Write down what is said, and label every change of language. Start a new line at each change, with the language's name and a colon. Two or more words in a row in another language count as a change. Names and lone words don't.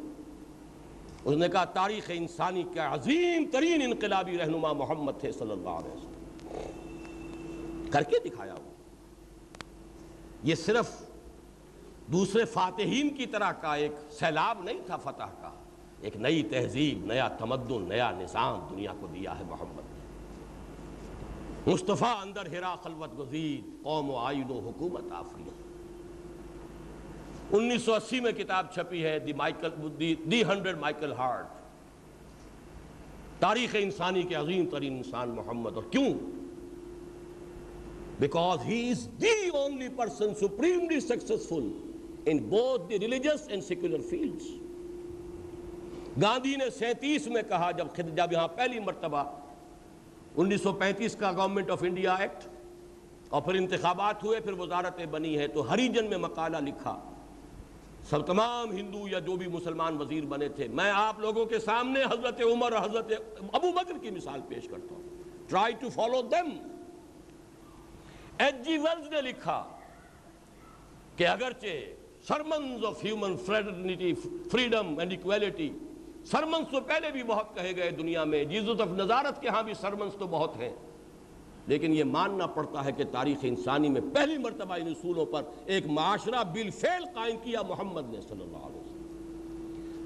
Urdu: اس نے کہا تاریخ انسانی کا عظیم ترین انقلابی رہنما محمد تھے
Arabic: صلی اللہ علیہ وسلم،
Urdu: کر کے دکھایا وہ۔ یہ صرف دوسرے فاتحین کی طرح کا ایک سیلاب نہیں تھا فتح کا، ایک نئی تہذیب، نیا تمدن، نیا نظام دنیا کو دیا ہے محمد نے۔
Persian: مصطفیٰ اندر ہرا خلوت گزید، قوم و آئین و حکومت آفرید۔
Urdu: 1980 میں کتاب چھپی ہے دی 100 مائیکل ہارٹ، تاریخ انسانی کے عظیم ترین انسان محمد۔ اور کیوں؟
English: Because he is the only person supremely successful in both the religious and secular fields۔
Urdu: گاندھی نے 37 میں کہا، جب یہاں پہلی مرتبہ 1935 کا گورنمنٹ آف انڈیا ایکٹ اور پھر انتخابات ہوئے، پھر وزارتیں بنی ہے، تو ہریجن میں مقالہ لکھا، سب تمام ہندو یا جو بھی مسلمان وزیر بنے تھے، میں آپ لوگوں کے سامنے حضرت عمر اور حضرت ابو بکر کی مثال پیش کرتا ہوں،
English: try to follow them۔
Urdu: ایچ جی ویلز نے لکھا کہ اگرچہ
English: sermons of human fraternity, freedom and equality,
Urdu: سرمنز تو پہلے بھی بہت کہے گئے دنیا میں، جیزس آف نزارت کے ہاں بھی سرمنز تو بہت ہیں، لیکن یہ ماننا پڑتا ہے کہ تاریخ انسانی میں پہلی مرتبہ ان اصولوں پر ایک معاشرہ بالفعل قائم کیا محمد نے
Arabic: صلی اللہ علیہ وسلم۔